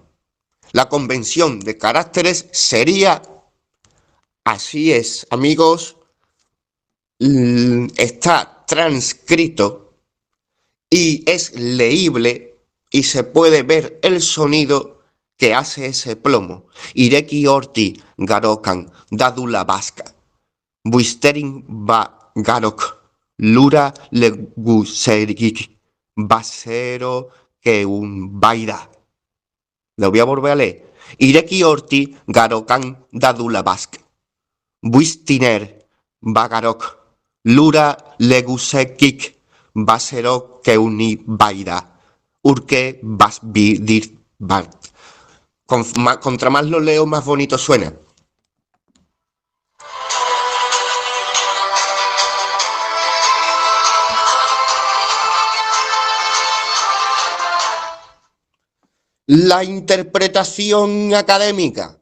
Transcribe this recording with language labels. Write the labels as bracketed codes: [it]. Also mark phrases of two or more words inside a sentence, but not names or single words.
[es] La convención de caracteres sería, así es, amigos, está transcrito y es leíble y se puede ver el sonido que hace ese plomo. Ireki horti garokan dadula vasca. Buisterin ba Garok, Lura Leguserik, Basero que un Baida. Lo voy a volver a leer. Ireki Orti, Garokan Dadulabask. Buistiner, Bagarok, Lura Legusekik, Basero que uni Baida. Urke Basbidir Bart. Contra más lo leo, más bonito suena. La interpretación académica.